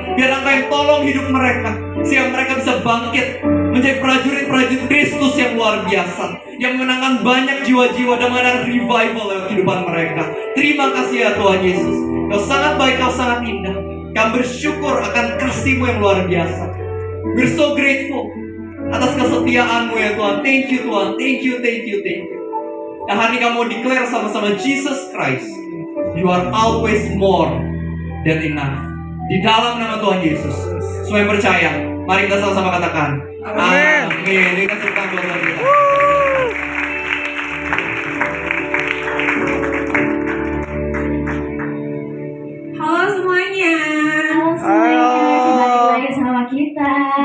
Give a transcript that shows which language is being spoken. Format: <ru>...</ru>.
<id>Biar Engkau yang tolong hidup mereka, sehingga mereka bisa bangkit menjadi prajurit-prajurit Kristus yang luar biasa, yang menangkan banyak jiwa-jiwa dan mengadakan revival dalam kehidupan mereka. Terima kasih ya Tuhan Yesus. Kau sangat baik, kau sangat indah. Kami bersyukur akan kasih-Mu yang luar biasa.</id> <en>We're so grateful</en> <id>atas kesetiaan-Mu ya Tuhan.</id> <en>Thank you</en> <id>Tuhan.</id> <en>Thank you, thank you, thank you.</en> <id>Nah, hari ini kamu mau declare sama-sama Jesus Christ.</id> <en>You are always more than enough.</en> <id>Di dalam nama Tuhan Yesus. Semua yang percaya, mari kita sama-sama katakan amin. Amin. Kita serta Tuhan kita. Halo semuanya. Halo semuanya, kembali lagi sama kita.</id>